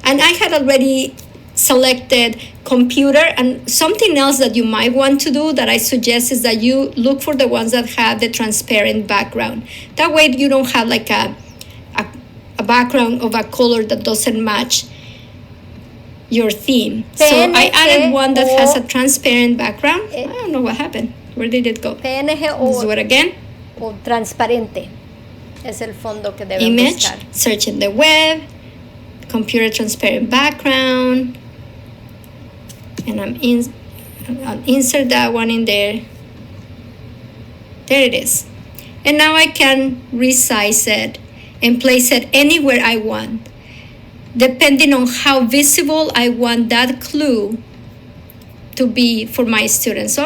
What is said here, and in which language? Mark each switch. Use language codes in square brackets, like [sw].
[en] And I had already selected computer, and something else that you might want to do that I suggest is that you look for the ones that have the transparent background. That way you don't have like a background of a color that doesn't match your theme. So I added one that has a transparent background. I don't know what happened. Where did it go? PNG Let's do it again. [es] O transparente es el fondo que deben [en] Image, [es] buscar. [en] search in the web, computer transparent background, and I'll insert that one in there. There it is. And now I can resize it and place it anywhere I want, depending on how visible I want that clue to be for my students.